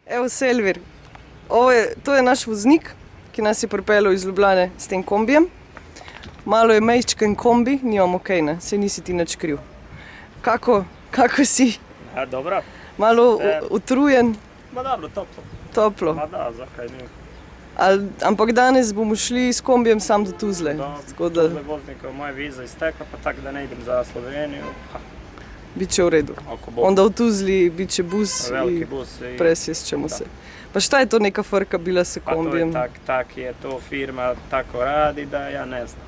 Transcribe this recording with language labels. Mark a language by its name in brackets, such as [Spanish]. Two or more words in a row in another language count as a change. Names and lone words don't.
[Slovenian] Evo Selvir, to je naš voznik, ki nas je pripeljal iz Ljubljane s tem kombijem. Malo je mejčken kombi, nimamo kaj, ne, se nisi ti nič kriv. Kako si? Ja, dobro. Malo utrujen? Ma dobro, toplo. Toplo. Ma da, zakaj ne? Ampak danes bomo šli s kombijem sam do Tuzle. [Bosnian] Da, Tuzle voznika, moja viza iztekla, pa tako da ne idem za Sloveniju. Biće u redu. Onda u Tuzli biće bus i presješćemo se. Pa šta je to neka frka bila sa kombijem? Pa to je tak je to firma, tako radi da ja ne znam.